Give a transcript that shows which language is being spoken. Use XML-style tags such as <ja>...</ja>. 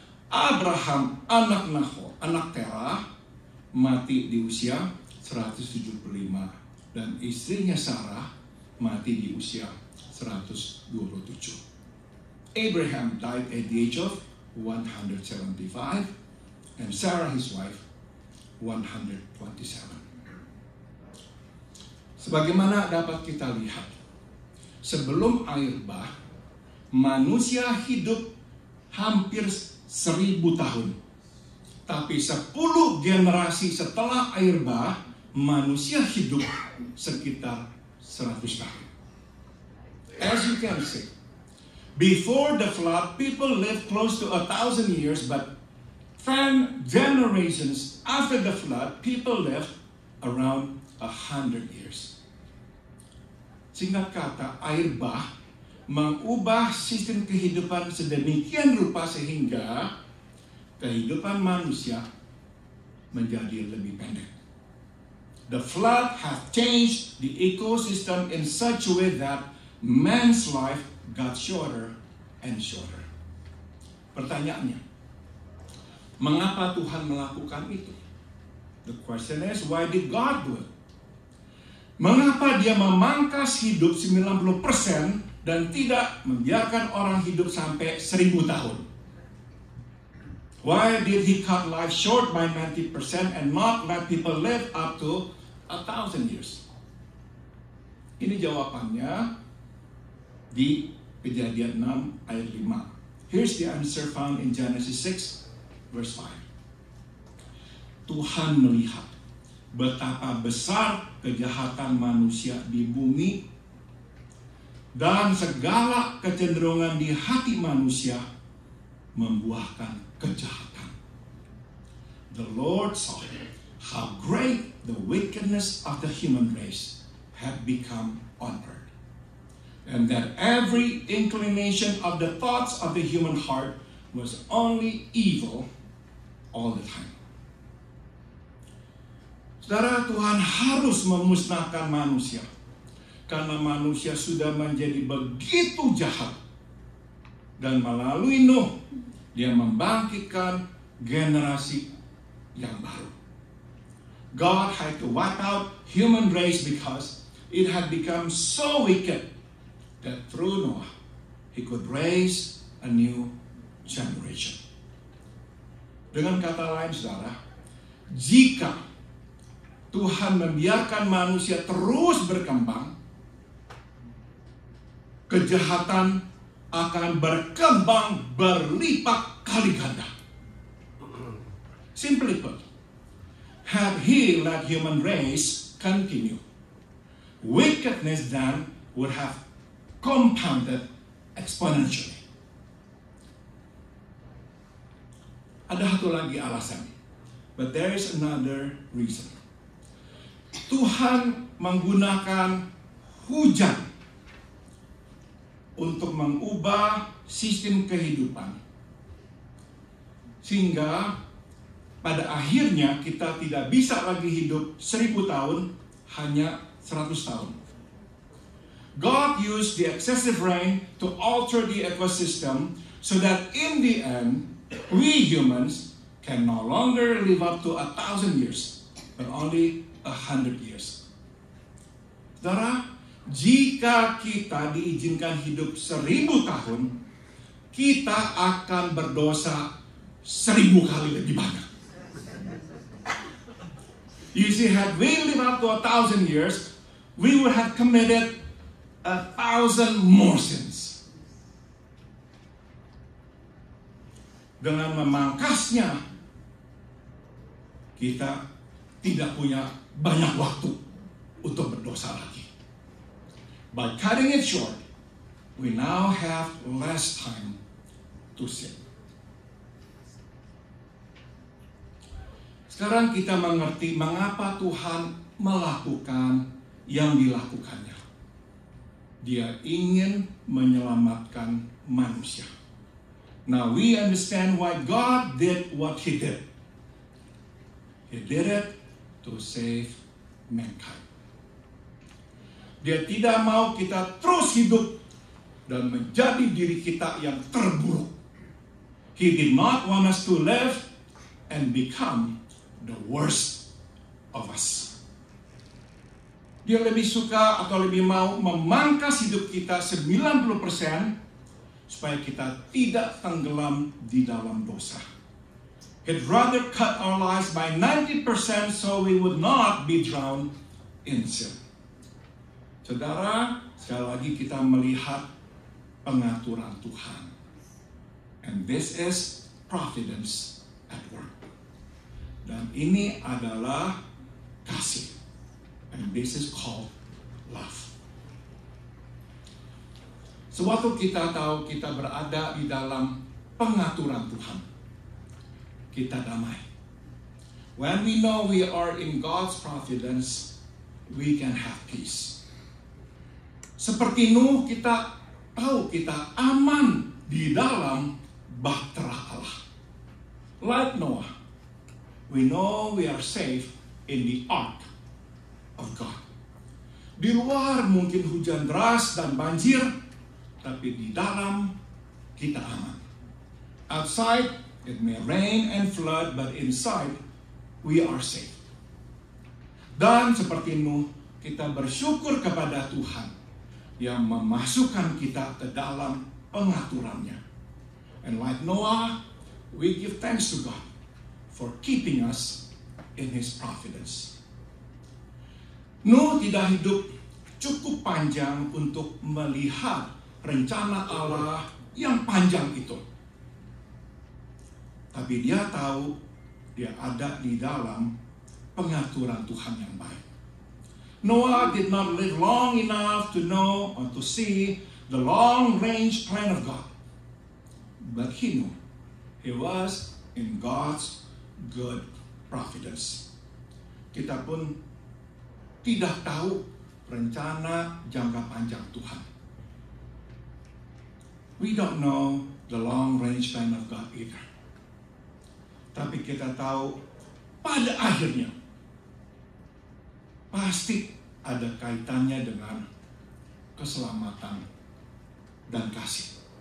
<id>Abraham, anak Nahor, anak Terah, mati di usia 175. Dan istrinya Sarah mati di usia 127.</id> <en>Abraham died at the age of 175 and Sarah his wife 127.</en> <id>Sebagaimana dapat kita lihat, sebelum air bah, manusia hidup hampir 1000 tahun. Tapi 10 generasi setelah air bah, manusia hidup sekitar 100 tahun.</id> <en>As you can see, before the flood, people lived close to 1,000 years, but 10 generations after the flood, people lived around 100 years.</en> <id>Singkat kata, air bah mengubah sistem kehidupan sedemikian rupa sehingga kehidupan manusia menjadi lebih pendek.</id> <en>The flood has changed the ecosystem in such a way that man's life got shorter and shorter.</en> <id>Pertanyaannya, mengapa Tuhan melakukan itu?</id> <en>The question is, why did God do it?</en> <id>Mengapa dia memangkas hidup 90% dan tidak membiarkan orang hidup sampai 1000 tahun?</id> <en>Why did he cut life short by 90% and not let people live up to 1,000 years?</en> <id>Ini jawabannya di Kejadian 6 ayat 5.</id> <en>Here's the answer found in Genesis 6 verse 5.</en> <id>Tuhan melihat betapa besar kejahatan manusia di bumi dan segala kecenderungan di hati manusia membuahkan kejahatan.</id> <en>The Lord saw how great the wickedness of the human race had become on earth. and that every inclination of the thoughts of the human heart was only evil all the time.</en> <id>Saudara, Tuhan harus memusnahkan manusia karena manusia sudah menjadi begitu jahat. Dan melalui Nuh, dia membangkitkan generasi yang baru.</id> <en>God had to wipe out human race because it had become so wicked that through Noah, he could raise a new generation.</en> <id>Dengan kata lain, saudara, jika Tuhan membiarkan manusia terus berkembang, kejahatan akan berkembang berlipat kali ganda.</id> <en>Simply put, had he let human race continue, wickedness then would have compounded exponentially.</en> <id>Ada satu lagi alasan,</id> <en>but there is another reason.</en> <id>Tuhan menggunakan hujan untuk mengubah sistem kehidupan, sehingga pada akhirnya kita tidak bisa lagi hidup 1000 tahun, hanya 100 tahun.</id> <en>God used the excessive rain to alter the ecosystem so that in the end, we humans can no longer live up to 1,000 years, but only 100 years.</en> <id>Saudara, jika kita diizinkan hidup 1000 tahun, kita akan berdosa 1000 kali lebih banyak.</id> <en>You see, had we lived up to 1,000 years, we would have committed 1,000 more sins.</en> <id>Dengan memangkasnya, kita tidak punya banyak waktu untuk berdosa lagi.</id> <en>By cutting it short, we now have less time to sin.</en> <id>Sekarang kita mengerti mengapa Tuhan melakukan yang dilakukannya. Dia ingin menyelamatkan manusia.</id> <en>Now we understand why God did what He did. He did it to save mankind.</en> <id>Dia tidak mau kita terus hidup dan menjadi diri kita yang terburuk.</id> <en>He did not want us to live and become the worst of us.</en> <id>Dia lebih suka atau lebih mau memangkas hidup kita 90% supaya kita tidak tenggelam di dalam dosa.</id> <en>He'd rather cut our lives by 90% so we would not be drowned in sin.</en> <id>Saudara, sekali lagi kita melihat pengaturan Tuhan.</id> <en>And this is providence at work.</en> <id>Dan ini adalah kasih.</id> <en>And this is called love.</en> <id>Sewaktu kita tahu kita berada di dalam pengaturan Tuhan, kita damai.</id> <en>When we know we are in God's providence, we can have peace.</en> <id>Seperti Nuh, kita tahu kita aman di dalam bahtera Allah.</id> <en>Like Noah, we know we are safe in the ark of God.</en> <id>Di luar mungkin hujan deras dan banjir, tapi di dalam kita aman.</id> <en>Outside, it may rain and flood, but inside, we are safe.</en> <id>Dan seperti Nuh, kita bersyukur kepada Tuhan yang memasukkan kita ke dalam pengaturannya.</id> <en>And like Noah, we give thanks to God for keeping us in His providence.</en> <id>Nuh tidak hidup cukup panjang untuk melihat rencana Allah yang panjang itu. Tapi dia tahu dia ada di dalam pengaturan Tuhan yang baik.</id> <en>Noah did not live long enough to know or to see the long-range plan of God. But he knew he was in God's good providence.</en> <id>Kita pun tidak tahu rencana jangka panjang Tuhan.</id> <en>We don't know the long range plan of God either.</en> <id>Tapi kita tahu pada akhirnya pasti ada kaitannya dengan keselamatan dan kasih.</id>